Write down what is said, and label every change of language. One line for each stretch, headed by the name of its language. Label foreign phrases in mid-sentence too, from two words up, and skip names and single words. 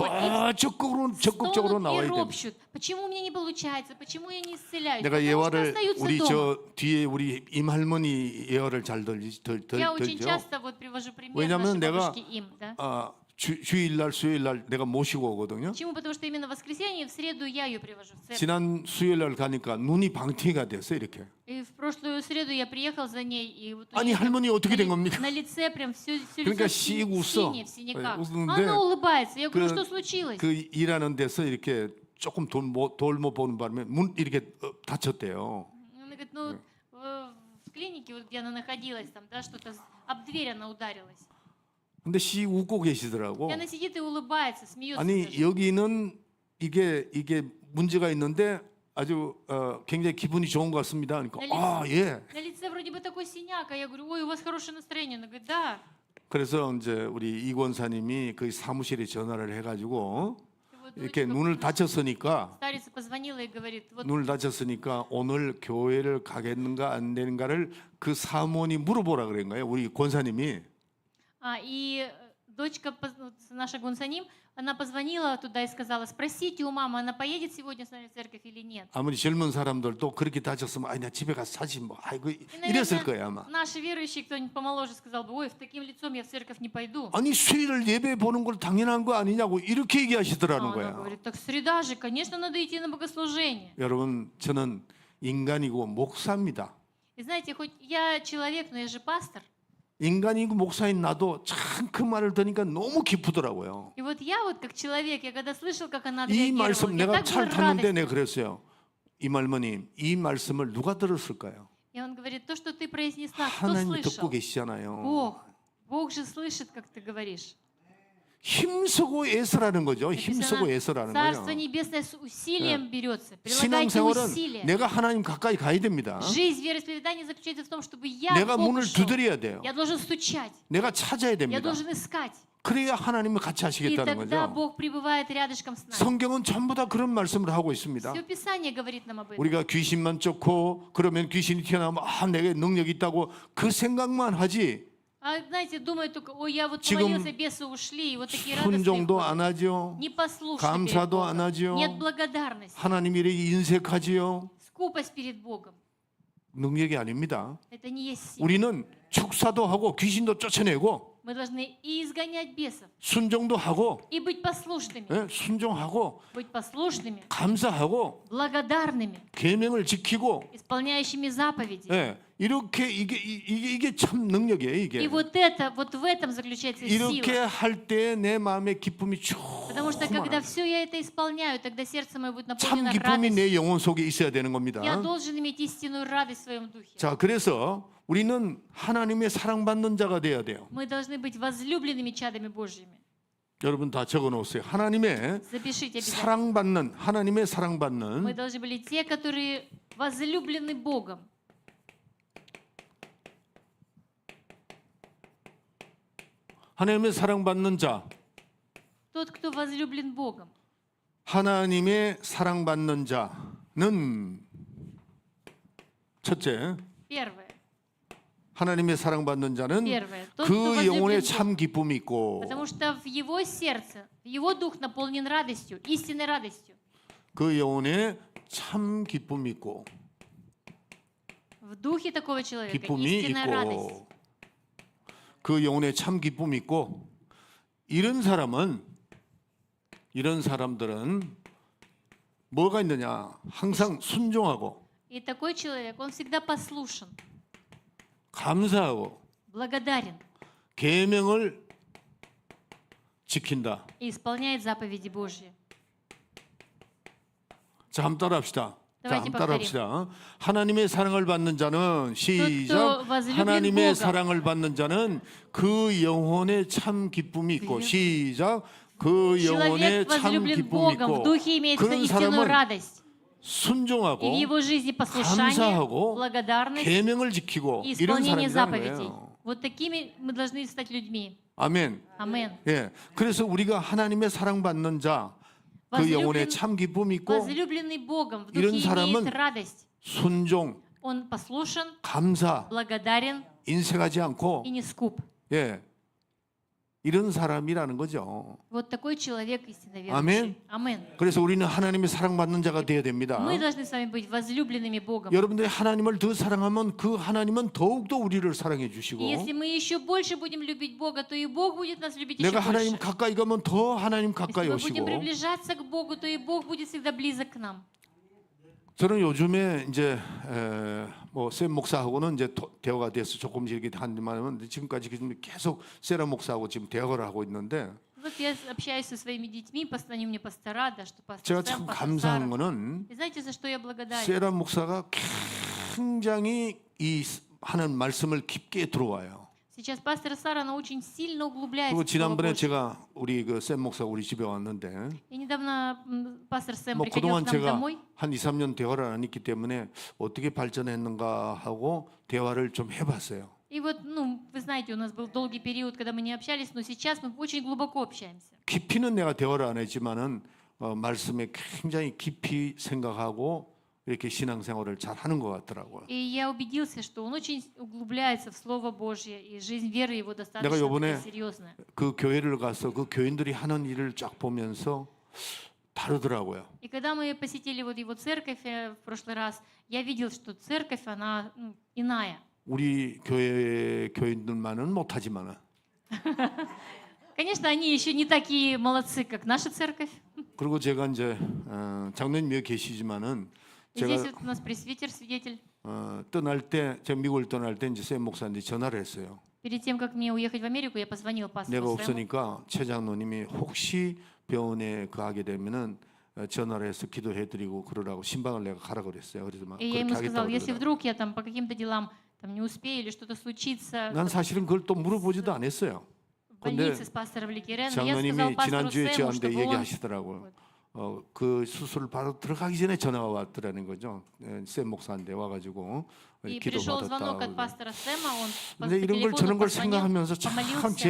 Korean: 더 적극적으로
Russian: стонут и
Korean: 나와야 됩니다.
Russian: ропщут. Почему у меня не получается? Почему я не исцеляюсь?
Korean: 내가
Russian: Потому что
Korean: 예화를
Russian: остаются
Korean: 우리
Russian: дома.
Korean: 저 뒤에 우리 임할머니 예화를 잘
Russian: Я очень
Korean: 들죠.
Russian: часто вот привожу пример
Korean: 왜냐면
Russian: нашей
Korean: 내가
Russian: бабушки им. Да?
Korean: 아, 주일날 수요일날 내가 모시고 오거든요.
Russian: Почему? Потому что именно в воскресенье, в среду я ее привожу в церковь.
Korean: 지난 су요일날 가니까 눈이 방티가 됐어 이렇게.
Russian: И в прошлую среду я приехал за ней, и вот у
Korean: 아니
Russian: нее
Korean: 할머니 어떻게 된 겁니까?
Russian: на лице прям все
Korean: 그러니까
Russian: лицо
Korean: 씩 웃어.
Russian: синее, в синяках.
Korean: 웃는데
Russian: Она улыбается. Я говорю,
Korean: 그-
Russian: что случилось?
Korean: 그 일하는 데서 이렇게 조금 돌못 보는 바람에 문 이렇게 다쳤대요.
Russian: Она говорит, ну, в клинике, вот, где она находилась, там, да, что-то об дверь она ударилась.
Korean: 근데 씨 웃고 계시더라고.
Russian: И она сидит и улыбается, смеется.
Korean: 아니
Russian: даже.
Korean: 여기는 이게 문제가 있는데 아주 굉장히 기분이 좋은 것 같습니다. 그러니까 아 예.
Russian: На лице вроде бы такой синяк, а я говорю, ой, у вас хорошее настроение. Она говорит, да.
Korean: 그래서 이제 우리 이 권사님이 그 사무실에 전화를 해가지고
Russian: И вот
Korean: 이렇게
Russian: дочка,
Korean: 눈을 다쳤으니까
Russian: старица позвонила и говорит, вот
Korean: 눈을 다쳤으니까 오늘 교회를 가겠는가 안 되는가를 그 사모니 물어보라 그런 거예요. 우리 권사님이.
Russian: И дочка, наша Гунсаним, она позвонила туда и сказала, спросите у мамы, она поедет сегодня с нами в церковь или нет.
Korean: 아무리 젊은 사람들도 그렇게 다쳤으면 아니 나 집에 가서 사지 뭐 아이고
Russian: И,
Korean: 이랬을
Russian: наверное,
Korean: 거예요 아마.
Russian: наши верующие, кто-нибудь помоложе, сказал бы, ой, с таким лицом я в церковь не пойду.
Korean: 아니 수요일을 예배 보는 걸 당연한 거 아니냐고 이렇게
Russian: А
Korean: 얘기하시더라는
Russian: она
Korean: 거야.
Russian: говорит, так среда же, конечно, надо идти на богослужение.
Korean: 여러분 저는 인간이고 목사입니다.
Russian: И знаете, хоть я человек, но я же пастор.
Korean: 인간이고 목사인 나도 참 그 말을 들으니까 너무 기쁘더라고요.
Russian: И вот я вот как человек, я когда слышал, как она
Korean: 이
Russian: отреагировала,
Korean: 말씀
Russian: я
Korean: 내가
Russian: так
Korean: 차를
Russian: была
Korean: 탔는데
Russian: радость.
Korean: 내가 그랬어요. 이말머님 이 말씀을 누가 들었을까요?
Russian: И он говорит, то, что ты произнесла, кто
Korean: 하나님이 듣고
Russian: слышал?
Korean: 계시잖아요.
Russian: Бог. Бог же слышит, как ты говоришь.
Korean: 힘쓰고 애쓰라는 거죠. 힘쓰고
Russian: Написано,
Korean: 애쓰라는
Russian: Царство
Korean: 거예요.
Russian: Небесное с усилием берется. Прилагайте
Korean: 신앙생활은
Russian: усилия.
Korean: 내가 하나님 가까이 가야 됩니다.
Russian: Жизнь вероисповедания заключается в том, чтобы я
Korean: 내가
Russian: к Богу
Korean: 문을
Russian: шел.
Korean: 두드려야 돼요.
Russian: Я должен стучать.
Korean: 내가 찾아야
Russian: Я
Korean: 됩니다.
Russian: должен искать.
Korean: 그래야 하나님을 같이
Russian: И
Korean: 하시겠다는
Russian: тогда
Korean: 거죠.
Russian: Бог пребывает рядышком с нами.
Korean: 성경은 전부 다 그런 말씀을 하고 있습니다.
Russian: Все Писание говорит нам об этом.
Korean: 우리가 귀신만 쫓고 그러면 귀신이 튀어나오면 내게 능력이 있다고 그 생각만 하지
Russian: А знаете, думают только, ой, я вот
Korean: 지금
Russian: помолился, бесы ушли, и вот такие радостные.
Korean: 순종도
Russian: ходят.
Korean: 안 하죠.
Russian: Не послушны перед
Korean: 감사도
Russian: Богом.
Korean: 안 하죠.
Russian: Нет благодарности.
Korean: 하나님 일에 인색하지요.
Russian: Скупость перед Богом.
Korean: 능력이 아닙니다.
Russian: Это не есть сила.
Korean: 우리는 축사도 하고 귀신도 쫓아내고
Russian: Мы должны и изгонять бесов,
Korean: 순종도 하고
Russian: и быть послушными.
Korean: 순종하고
Russian: Быть послушными,
Korean: 감사하고
Russian: благодарными,
Korean: 계명을 지키고
Russian: исполняющими заповеди.
Korean: 이렇게 이게 참 능력이에요.
Russian: И
Korean: 이게
Russian: вот в этом заключается
Korean: 이렇게
Russian: сила.
Korean: 할 때 내 마음에 기쁨이
Russian: Потому что когда
Korean: 충만한
Russian: все я это исполняю, тогда сердце мое будет
Korean: 참
Russian: наполнено
Korean: 기쁨이
Russian: радостью.
Korean: 내 영혼 속에 있어야 되는 겁니다.
Russian: Я должен иметь истинную радость в своем духе.
Korean: 자, 그래서 우리는 하나님의 사랑받는 자가 돼야 돼요.
Russian: Мы должны быть возлюбленными чадами Божьими.
Korean: 여러분 다 적어 놓으세요. 하나님의
Russian: Запишите обязательно.
Korean: 사랑받는 하나님의
Russian: Мы
Korean: 사랑받는
Russian: должны быть те, которые возлюблены Богом.
Korean: 하나님의 사랑받는 자,
Russian: Тот, кто возлюблен Богом.
Korean: 하나님의 사랑받는 자는 첫째,
Russian: Первое.
Korean: 하나님의 사랑받는 자는
Russian: Первое. Тот, кто
Korean: 그 영혼에
Russian: возлюблен
Korean: 참
Russian: Бога.
Korean: 기쁨이 있고
Russian: Потому что в его сердце, его дух наполнен радостью, истинной радостью.
Korean: 그 영혼에 참 기쁨이 있고
Russian: В духе такого человека
Korean: 기쁨이
Russian: истинная радость.
Korean: 있고 그 영혼에 참 기쁨이 있고 이런 사람들은 뭐가 있느냐? 항상 순종하고
Russian: И такой человек, он всегда послушен,
Korean: 감사하고
Russian: благодарен
Korean: 계명을 지킨다.
Russian: и исполняет заповеди Божьи.
Korean: 자, 한번 따라합시다. 자,
Russian: Давайте
Korean: 한번 따라합시다. 하나님의 사랑을 받는 자는 시작.
Russian: возлюблен
Korean: 하나님의
Russian: Бога.
Korean: 사랑을 받는 자는 그 영혼에 참 기쁨이 있고 시작. 그 영혼에
Russian: Человек
Korean: 참
Russian: возлюблен
Korean: 기쁨이
Russian: Богом, в
Korean: 있고
Russian: духе имеет
Korean: 그런
Russian: истинную
Korean: 사람은
Russian: радость. И в
Korean: 순종하고
Russian: его жизни послушание,
Korean: 감사하고
Russian: благодарность
Korean: 계명을 지키고
Russian: и
Korean: 이런
Russian: исполнение
Korean: 사람이라는
Russian: заповедей.
Korean: 거예요.
Russian: Вот такими мы должны стать людьми.
Korean: 아멘.
Russian: Амен.
Korean: 예. 그래서 우리가 하나님의 사랑받는 자, 그 영혼에 참 기쁨이 있고
Russian: Возлюбленный Богом, в
Korean: 이런
Russian: духе
Korean: 사람은
Russian: имеет радость.
Korean: 순종,
Russian: Он послушен,
Korean: 감사,
Russian: благодарен
Korean: 인색하지 않고
Russian: и не скуп.
Korean: 예. 이런 사람이라는 거죠.
Russian: Вот такой человек истинно Амен. верующий. Амен.
Korean: 그래서 우리는 하나님의 사랑받는 자가 되어야 됩니다.
Russian: Мы должны с вами быть возлюбленными Богом.
Korean: 여러분들이 하나님을 더 사랑하면 그 하나님은 더욱더 우리를 사랑해 주시고
Russian: И если мы еще больше будем любить Бога, то и Бог будет нас любить еще
Korean: 내가 하나님
Russian: больше.
Korean: 가까이 가면 더 하나님
Russian: Если
Korean: 가까이
Russian: мы
Korean: 오시고
Russian: будем приближаться к Богу, то и Бог будет всегда близок к нам.
Korean: 저는 요즘에 이제 뭐샘 목사하고는 이제 대화가 돼서 조금씩 이렇게 하지만 지금까지 계속 세라 목사하고 지금 대화를 하고 있는데
Russian: Вот я общаюсь со своими детьми, они мне пастора, да, что пастор
Korean: 제가 참
Russian: Сэм, пастор
Korean: 감사한
Russian: Сара.
Korean: 거는
Russian: И знаете, за что я благодарен?
Korean: 세라 목사가 굉장히 이 하는 말씀을 깊게 들어와요.
Russian: Сейчас пастор Сара, она очень сильно углубляется
Korean: 그리고
Russian: в Слово
Korean: 지난번에
Russian: Божье.
Korean: 제가 우리 그 샘 목사 우리 집에 왔는데
Russian: И недавно пастор Сэм
Korean: 뭐
Russian: приходил
Korean: 그동안
Russian: к нам
Korean: 제가
Russian: домой.
Korean: 한 2, 3년 대화를 안 했기 때문에 어떻게 발전했는가 하고 대화를 좀 해봤어요.
Russian: И вот, вы знаете, у нас был долгий период, когда мы не общались, но сейчас мы очень глубоко общаемся.
Korean: 깊이는 내가 대화를 안 했지만은 말씀에 굉장히 깊이 생각하고 이렇게 신앙생활을 잘 하는 것 같더라고요.
Russian: И я убедился, что он очень углубляется в Слово Божье, и жизнь веры его
Korean: 내가
Russian: достаточно
Korean: 요번에
Russian: такая серьезная.
Korean: 그 교회를 가서 그 교인들이 하는 일을 쫙 보면서 다르더라고요.
Russian: И когда мы посетили вот его церковь в прошлый раз, я видел, что церковь, она иная.
Korean: 우리 교회 교인들만은 못하지만은
Russian: Конечно, они еще не такие молодцы, как наша церковь.
Korean: 그리고 제가 이제 장로님 여기 계시지만은
Russian: И здесь
Korean: 제가
Russian: вот у нас пресвитер, свидетель.
Korean: 떠날 때 제가 미국을 떠날 때 이제 샘 목사한테 전화를 했어요.
Russian: Перед тем, как мне уехать в Америку, я позвонил
Korean: 내가
Russian: пастору Сэму.
Korean: 없으니까 최 장로님이 혹시 병원에 가게 되면은 전화를 해서 기도해드리고 그러라고 신방을 내가 가라 그랬어요. 그래서 막
Russian: И я
Korean: 그렇게
Russian: ему сказал,
Korean: 하겠다고
Russian: если
Korean: 그러더라고요.
Russian: вдруг я там по каким-то делам там, не успею или что-то случится
Korean: 난 사실은 그걸 또 물어보지도 않았어요.
Russian: в
Korean: 근데
Russian: больнице с пастором Ликереном, я сказал
Korean: 장로님이
Russian: пастору
Korean: 지난주에
Russian: Сэму,
Korean: 저한테
Russian: чтобы он
Korean: 얘기하시더라고요. 그 수술 바로 들어가기 전에 전화가 왔더라는 거죠. 샘 목사한테 와가지고
Russian: И
Korean: 기도
Russian: пришел звонок от
Korean: 받았다.
Russian: пастора Сэма, он по
Korean: 근데 이런 걸
Russian: телефону
Korean: 저런 걸
Russian: позвонил,
Korean: 생각하면서 참 제